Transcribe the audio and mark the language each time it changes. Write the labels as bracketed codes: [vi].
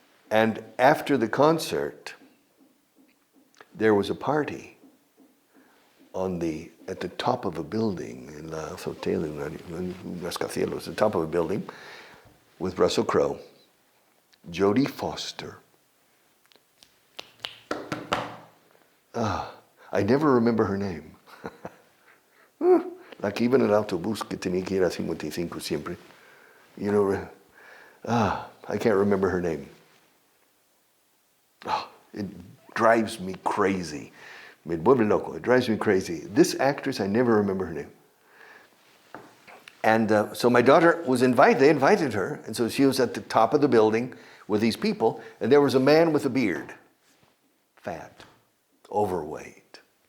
[en] And after the concert, there was a party at the top of a building in La Azotea, [es] un rascacielos, [en] the top of a building, with Russell Crowe, Jodie Foster. I never remember her name. [es] La que iba en el autobús que tenía que ir a 55 siempre. [en] You know, I can't remember her name. It drives me crazy. [es] Me vuelve loco. [en] It drives me crazy. This actress, I never remember her name. And so my daughter was invited. They invited her, and so she was at the top of the building with these people, and there was a man with a beard, fat, overweight.